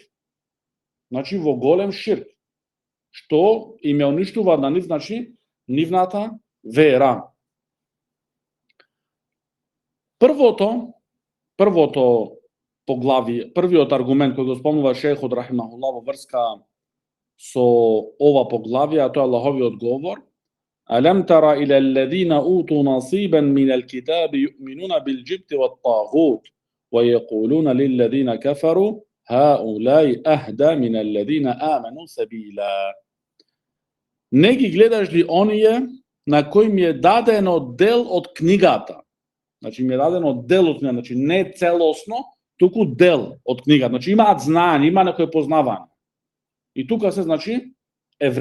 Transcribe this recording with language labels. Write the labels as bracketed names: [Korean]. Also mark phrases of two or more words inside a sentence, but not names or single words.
[Macedonian] Значи во голем ширк, што им ја уништува на нив, значи, нивната вера. Првото поглавие, првиот аргумент кој го спомнува шейхот рахимахуллах во врска со ова поглавие, а тоа е Аллаховиот говор: [Arabic] ألم تر إلى الذين أوتوا نصيبا من الكتاب يؤمنون بالجبت والطاغوت ويقولون للذين كفروا هؤلاء أهدى من الذين آمنوا سبيلا. [Macedonian] Не ги гледаш ли оние на кои ми е дадено дел од книгата? Значи ми е дадено дел од книгата, значи не целосно, туку дел од книгата. Значи имаат знаење, има некој познавање. И тука се, значи, евреите.